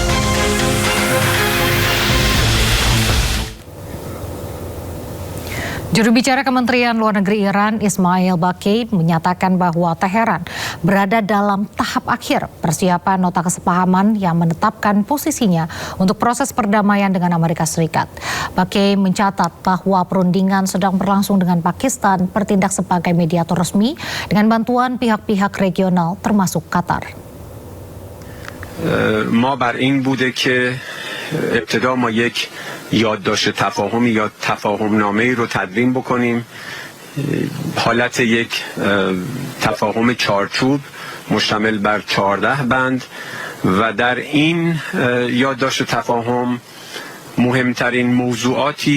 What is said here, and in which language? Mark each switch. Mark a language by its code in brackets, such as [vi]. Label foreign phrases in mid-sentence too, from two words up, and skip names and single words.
[id] Juru bicara Kementerian Luar Negeri Iran, Ismail Baqi, menyatakan bahwa Teheran berada dalam tahap akhir persiapan nota kesepahaman yang menetapkan posisinya untuk proses perdamaian dengan Amerika Serikat. Baqi mencatat bahwa perundingan sedang berlangsung dengan Pakistan bertindak sebagai mediator resmi dengan bantuan pihak-pihak regional termasuk Qatar. [fa] ما بر این بوده که ابتدا ما یک یادداشت تفاهمی یا تفاهم نامه‌ای رو تدوین بکنیم، حالت یک تفاهم چارچوب مشتمل بر 14 بند و در این یادداشت تفاهم مهمترین موضوعاتی